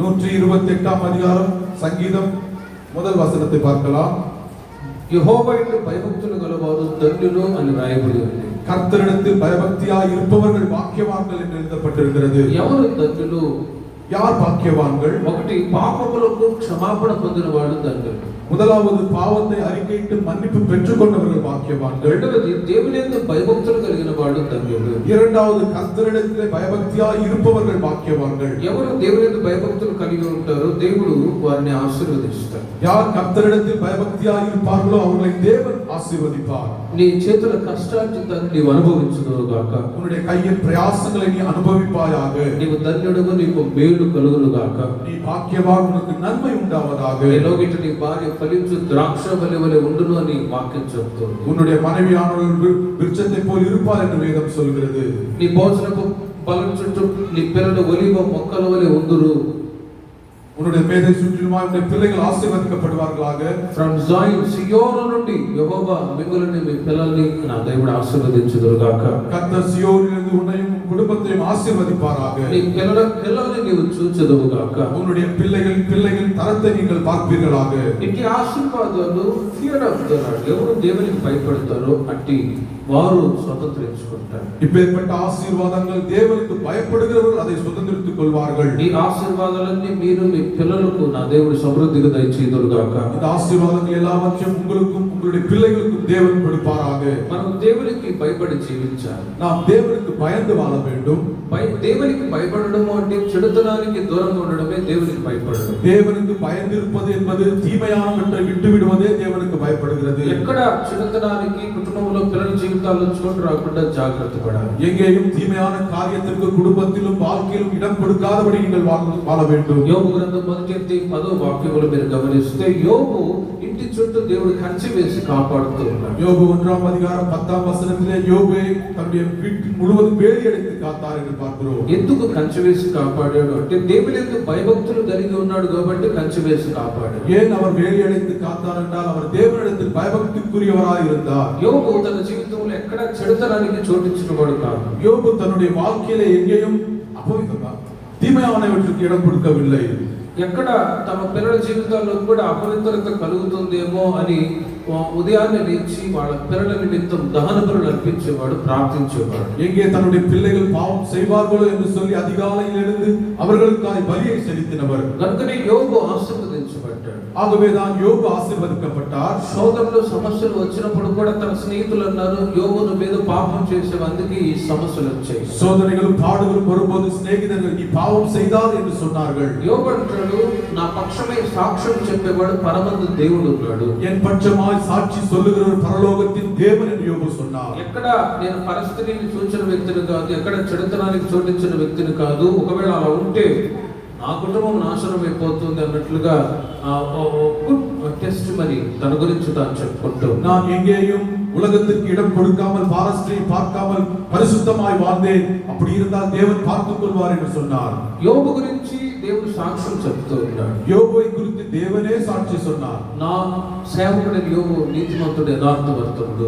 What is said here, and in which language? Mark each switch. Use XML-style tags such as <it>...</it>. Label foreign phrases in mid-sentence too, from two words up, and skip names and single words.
<ta>128ஆம் அதிகாரம் சங்கீதம் முதல் வசனத்தை பார்க்கலாம்.</ta> <te>యెహోవా యందు భయభక్తులు గలవారు ధన్యులు అని రాయబడి ఉంది.</te> <ta>கர்த்தரிடத்தில் பயபக்தியாய் இருப்பவர்கள் பாக்கியவான்கள் என்று எழுதப்பட்டிருக்கிறது.</ta> <te>ఎవరు ధన్యులు?</te> <ta>யார் பாக்கியவான்கள்?</ta> <te>ఒకటి, పాపములకు క్షమాపణ పొందిన వాడు ధన్యులు.</te> <ta>முதலாவது பாவத்தை அறிக்கையிட்டு மன்னிப்பு பெற்றுக்கொண்டவர்கள் பாக்கியவான்கள்.</ta> <te>రెండవది, దేవుని యందు భయభక్తులు కలిగిన వాడు ధన్యులు.</te> <ta>இரண்டாவது, கர்த்தரிடத்திலே பயபக்தியாய் இருப்பவர்கள் பாக்கியவான்கள்.</ta> <te>ఎవరు దేవుని యందు భయభక్తులు కలిగి ఉంటారో దేవుడు వారిని ఆశీర్వదిస్తాడు.</te> <ta>யார் கர்த்தரிடத்தில் பயபக்தியாய் இருப்பார்களோ அவர்களை தேவன் ஆசீர்வதிப்பார்.</ta> <te>నీ చేతుల కష్టార్జితాన్ని నీవు అనుభవించుదువుగాక.</te> <ta>உன்னுடைய கையின் பிரயாசங்களை நீ அனுபவிப்பாயாக.</ta> <te>నీవు ధన్యుడుగు, నీకు మేలు కలుగునుగాక.</te> <ta>நீ பாக்கியவான், உனக்கு நன்மை உண்டாவதாக.</ta> <te>నీలోగిట నీ భార్య ఫలించు ద్రాక్ష వలె ఉండును అని వాక్యం చెప్తుంది.</te> <ta>உன்னுடைய மனைவியானவள் விருட்சத்தை போல் இருப்பார் என்று வேதம் சொல்கிறது.</ta> <te>నీ భోజనపు బలం చుట్టూ నీ పిల్లలు ఒలీవ మొక్కల వలె ఉందురు.</te> <ta>உன்னுடைய மேதை சுற்றிலுமாய் உன்னுடைய பிள்ளைகள் ஆசீர்வதிக்கப்படுவார்களாக.</ta> <en>from join,</en> <te>సియోను నుండి యెహోవా మిమ్మల్ని, మీ పిల్లల్ని నా దేవుడు ఆశీర్వదించుదురుగాక.</te> <ta>கர்த்தர் சியோனிலிருந்து உன்னையும் உன் குடும்பத்தையும் ஆசீர்வதிப்பாராக.</ta> <te>నీ పిల్లల్ని నీవు చూచెదవుగాక.</te> <ta>உன்னுடைய பிள்ளைகளின் தரத்தை நீங்கள் பார்ப்பீர்களாக.</ta> <te>ఇట్టి ఆశీర్వాదాలు</te> <en>fear of the Lord,</en> <te>ఎవరు దేవునికి భయపడతారో అట్టి వారు స్వతంత్రించుకుంటారు.</te> <ta>இப்பேற்பட்ட ஆசீர்வாதங்கள் தேவனுக்கு பயப்படுகிறவர்கள் அதை சுதந்திரித்துக் கொள்வார்கள்.</ta> <te>ఈ ఆశీర్వాదాలన్నీ మీరు మీ పిల్లలకు నా దేవుడు సమృద్ధిగా దయచేయుదురుగాక.</te> <ta>இந்த ఆశీర్వాదங்கள் எல்லாவற்றையும் உங்களுக்கும் உங்களுடைய பிள்ளைகளுக்கும் தேவன் கொடுப்பாராக.</ta> <te>మనం దేవునికి భయపడి జీవించాలి.</te> <ta>நாம் தேவனுக்கு பயந்து வாழ வேண்டும்.</ta> <te>దేవునికి భయపడడం అంటే చెడుతనానికి దూరంగా ఉండడమే దేవునికి భయపడడం.</te> <ta>தேவனுக்கு பயந்து இருப்பது என்பது தீமையானவற்றை விட்டு விடுவதே தேவனுக்கு பயப்படுகிறது.</ta> <te>ఎక్కడ చెడుతనానికి కుటుంబంలో పిల్లల జీవితాల్లో చోటు రాకుండా జాగ్రత్త పడాలి.</te> <ta>எங்கேயும் தீமையான காரியத்திற்கு குடும்பத்திலும் வாழ்க்கையிலும் இடம் கொடுக்காதபடி நீங்கள் வாழ வேண்டும்.</ta> <te>యోబు గ్రంథం 10వ వాక్యములు మీరు గమనిస్తే యోబు ఇంటి చుట్టూ దేవుడు కంచె వేసి కాపాడుతూ ఉన్నాడు.</te> <ta>யோபு 1ஆம் அதிகாரம் 10ஆம் வசனத்திலே யோபு தன்னுடைய வீட்டின் முழுவதும் வேலி அடைத்து காத்தார் என்று பார்க்கிறோம்.</ta> <te>ఎందుకు కంచె వేసి కాపాడాడు అంటే దేవుని యందు భయభక్తులు కలిగి ఉన్నాడు కాబట్టి కంచె వేసి కాపాడాడు.</te> <ta>ஏன் அவர் வேலி அடைத்து காத்தார் என்றால் அவர் தேவனிடத்தில் பயபக்திக்குரியவராய் இருந்தார்.</ta> <te>యోబు తన జీవితంలో ఎక్కడ చెడుతనానికి చోటిచ్చినవాడు కాదు.</te> <ta>யோபு தன்னுடைய வாழ்க்கையிலே எங்கேயும் தீமையானவற்றுக்கு இடம் கொடுக்கவில்லை.</ta> <te>ఎక్కడ తమ పిల్లల జీవితాల్లో కూడా అపవిత్రత కలుగుతుందేమో అని ఉదయాన్నే లేచి వాళ్ళ పిల్లల నిమిత్తం దహన బలులు అర్పించేవాడు, ప్రార్థించేవాడు.</te> <ta>எங்கே தன்னுடைய பிள்ளைகள் பாவம் செய்வார்களோ என்று சொல்லி அதிகாலையில் எழுந்து அவர்களுக்காய் பலியை செலுத்தினவர்.</ta> <te>కనుకనే యోబు ఆశీర్వదించబడ్డాడు.</te> <ta>ஆகவேதான் யோபு ஆசீர்வதிக்கப்பட்டார்.</ta> <te>సోదరులు సమస్యలు వచ్చినప్పుడు కూడా తన స్నేహితులు అన్నారు, యోబును మీద పాపం చేసేవందుకు ఈ సమస్యలు వచ్చాయి.</te> <ta>சோதனைகளும் பாடுகளும் வரும்போது சிநேகிதர்கள் நீ பாவம் செய்தார் என்று சொன்னார்கள்.</ta> <te>యోబు అంటాడు, నా పక్షమై సాక్ష్యం చెప్పేవాడు పరమందు దేవుడు ఉన్నాడు.</te> <ta>என் பட்சமாய் சாட்சி சொல்லுகிறவர் பரலோகத்தின் தேவன் என்று யோபு சொன்னார்.</ta> <te>ఎక్కడ నేను పరిస్థితిని సూచన వ్యక్తిని కాదు, ఎక్కడ చెడుతనానికి చోటించిన వ్యక్తిని కాదు. ఒకవేళ అలా ఉంటే నా కుటుంబం నాశనం అయిపోతుంది అన్నట్లుగా టెస్ట్ మరి తన గురించి తాను చెప్పుకుంటూ,</te> <ta>நான் எங்கேயும் உலகத்திற்கு இடம் கொடுக்காமல் பாரஸ்டரை பார்க்காமல் பரிசுத்தமாய் வாழ்ந்தேன், அப்படி இருந்தால் தேவன் பார்த்துக் கொள்வார் என்று சொன்னார்.</ta> <te>యోబు గురించి దేవుడు సాక్ష్యం చెప్తూ ఉన్నాడు.</te> <ta>யோபுவை குறித்து தேவனே சாட்சி சொன்னார்.</ta> <te>నా సేవకుడైన యోబు నీతిమంతుడు, యథార్థవర్తనుడు.</te>